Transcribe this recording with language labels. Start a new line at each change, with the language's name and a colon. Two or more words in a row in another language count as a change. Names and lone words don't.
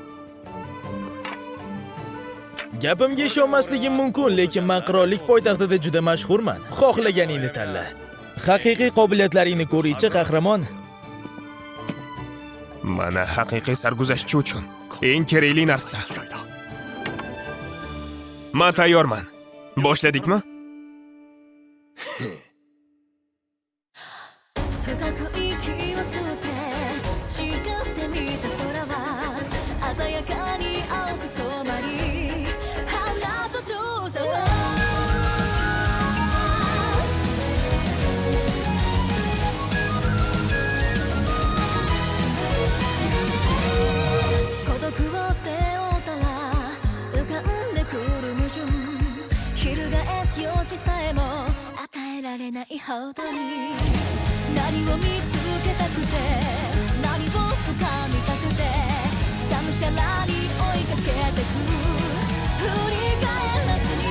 Uzbek: Gapimga ishonmasligim mumkin, lekin men qirollik poytaxtida juda mashhurman. Xohlaganingni tanla. Haqiqiy qobiliyatlaringni ko'ruvchi qahramon. Mana haqiqiy sarguzashtchi uchun eng kerakli narsa. Men tayyorman. Boshladikmi?
Japanese: 深く息を吸って誓ってみた空は鮮やかに青く染まり花と遠さは孤独を背負ったら浮かんでくる矛盾翻す余地さえも与えられないほどに何を見つけたくて何を掴みたくてがむしゃらに追いかけてく振り返らず